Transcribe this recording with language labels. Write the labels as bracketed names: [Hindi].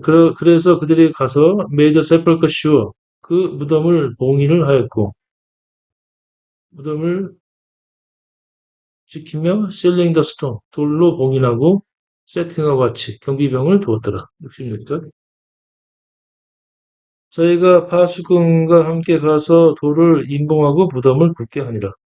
[Korean] 그래서 그들이 가서 [English] made the sepulchre sure. [Korean] 그 무덤을 봉인을 하였고 무덤을 지키며 [English] sealing the stone. [Korean] 돌로 봉인하고 [English] setting a watch. [Korean] 경비병을 두었더라. 66절. 저희가 파수꾼과 함께 가서 돌을 임봉하고 무덤을 굳게 하니라.